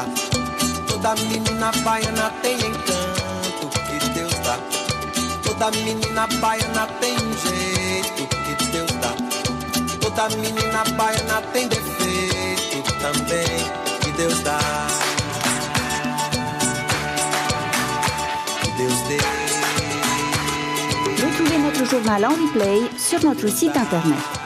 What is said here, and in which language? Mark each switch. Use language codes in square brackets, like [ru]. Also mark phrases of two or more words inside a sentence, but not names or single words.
[pt] Toda menina baiana tem encanto que Deus dá. Toda menina baiana tem jeito que Deus dá. Toda menina baiana tem defeito também que Deus dá. Que Deus dê. [fr] Retrouvez notre journal en replay sur notre site internet.